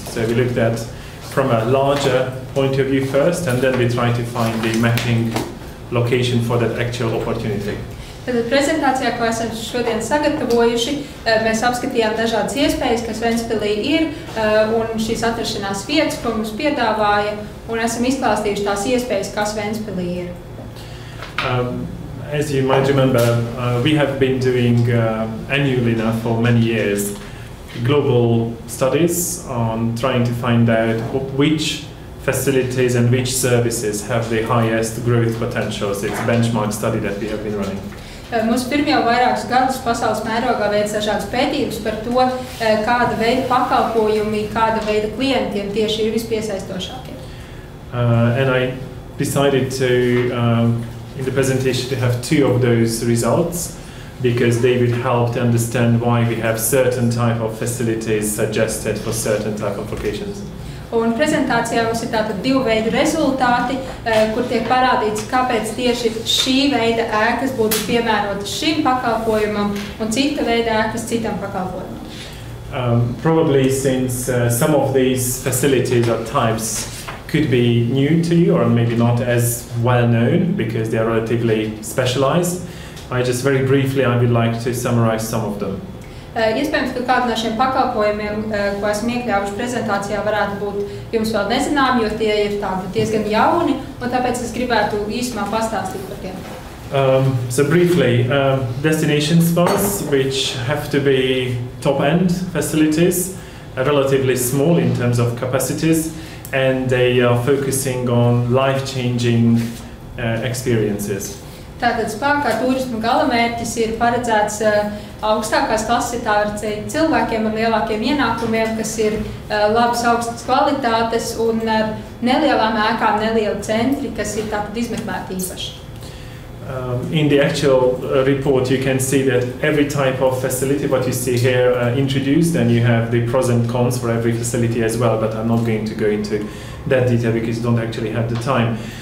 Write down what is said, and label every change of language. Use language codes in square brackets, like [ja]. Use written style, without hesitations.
[en] So we looked at from a larger point of view first, and then we tried to find the mapping location for that actual opportunity. [lv] Tad prezentācijā, ko esam šodien sagatavojuši, mēs apskatījām dažādas iespējas, kas Ventspilī ir, un šīs atrašanās vietas, ko mums piedāvāja, un esam izklāstījuši tās iespējas, kas Ventspilī ir. [en] As you might remember, we have been doing annually now for many years global studies on trying to find out which facilities and which services have the highest growth potentials. It's a benchmark study that we have been running. [lv] Mums pirmie jau vairākus gadus pasaules mērogā veic dažādas pētījumus par to, kāda veida pakalpojumi, kāda veida klientiem tieši ir vispiesaistošākie. [en] And I decided to, in the presentation, to have two of those results because they would help to understand why we have certain type of facilities suggested for certain type of locations. [lv] Un prezentācijā mums ir tātad divu veidu rezultāti, kur tiek parādīts, kāpēc tieši šī veida ēkas būtu piemērotas šim pakalpojumam un cita veida ēkas citam pakalpojumam. [en] Probably since some of these facilities or types could be new to you or maybe not as well known because they are relatively specialized. I just very briefly I would like to summarize some of them. [lv] Iespējams, ka kādu no šiem pakalpojumiem, ko esmu iekļāvuši prezentācijā, varētu būt jums vēl nezinām, jo tie ir tādi diezgan jauni, un tāpēc es gribētu īsumā pastāstīt par tiem. [en] So briefly, destination spas, which have to be top-end facilities, are relatively small in terms of capacities, and they are focusing on life-changing experiences. [lv] Tātad spā kā turisma galamērķis ir paredzēts augstākās klases, tā var teikt, cilvēkiem ar lielākiem ienākumiem, kas ir labas augstas kvalitātes un ar nelielām ēkām nelieli centri, kas ir tātad izmeklēti īpaši. [en] In the actual report, you can see that every type of facility, what you see here, introduced, and you have the pros and cons for every facility as well, but I'm not going to go into that detail because you don't actually have the time.